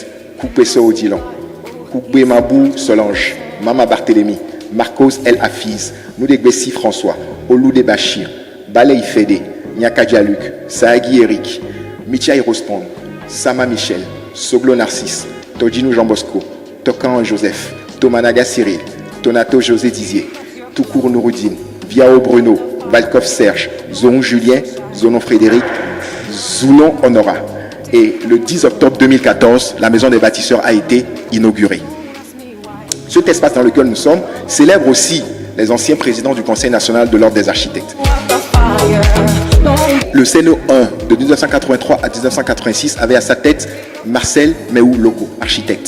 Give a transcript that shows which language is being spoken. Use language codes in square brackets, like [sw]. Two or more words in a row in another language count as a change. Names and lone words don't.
[fr] Koupesso Odilon, Koukbe Mabou Solange, Mama Barthélémy, Marcos El Hafiz, Noudegbessi François, Olude Bachir, Balei Fede, Nyaka Dialuc, Saagi Eric, Michai Rospond, Sama Michel, Soglo Narcisse, Todjinou Jean Bosco, Tokan Joseph, Tomanaga Cyril, Tonato José Dizier, Toukour Nouroudine, Viao Bruno, Valkov Serge, Zonon Julien, Zonon Frédéric, Zoulon Honora. Et le 10 octobre 2014, la Maison des Bâtisseurs a été inaugurée. Cet espace dans lequel nous sommes célèbre aussi les anciens présidents du Conseil national de l'Ordre des Architectes. Le CNO 1 de 1983 à 1986 avait à sa tête Marcel Méhou Loco, architecte.